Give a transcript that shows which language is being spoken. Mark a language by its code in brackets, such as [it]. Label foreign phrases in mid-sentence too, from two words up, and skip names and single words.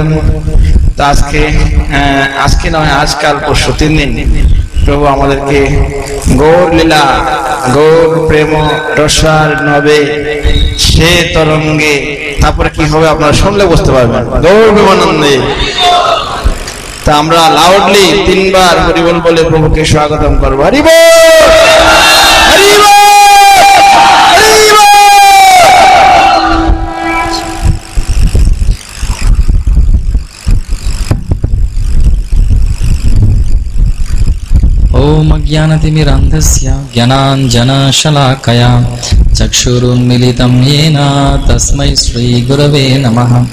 [bn] তো আজকে নয়, আজকাল পরশু 3 দিন প্রভু আমাদেরকে গৌর লীলা, গৌর প্রেম রসার নবে সে তরঙ্গে, তারপরে কি হবে আপনারা শুনলে বুঝতে পারবেন, গৌর প্রেমানন্দে। তা আমরা লাউডলি 3 বার হরি বল বলে প্রভুকে স্বাগতম করবো। হরি বল, হরি বল, হরি বল। [sa] ओम अज्ञानतिमिरान्धस्य ज्ञानाञ्जनशलाकया चक्षुरुन्मीलितं येन तस्मै श्रीगुरवे नमः।